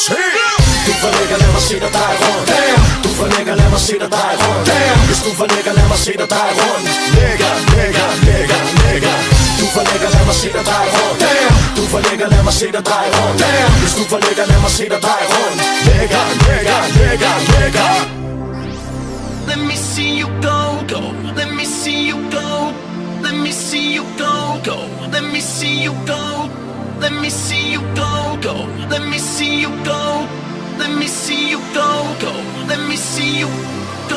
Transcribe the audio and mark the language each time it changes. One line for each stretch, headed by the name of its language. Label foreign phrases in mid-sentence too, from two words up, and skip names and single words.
Danish: Du for lækker, lad mig se dig rundt. Du for lækker, lad mig se dig rundt. Hvis du for lækker, lad mig se dig rundt. Lækker, lækker, lækker, lækker. Du for lækker, lad mig se dig rundt. Du for lækker, lad mig se dig rundt. Hvis du for lækker, lad mig se dig rundt. Lækker, lækker, lækker, lækker.
English: Let me see you go, go. Let me see you go. Let me see you go, go. Let me see you go. Let me see you go, go. Let me see you go. Let me see you go, go. Let me see you go.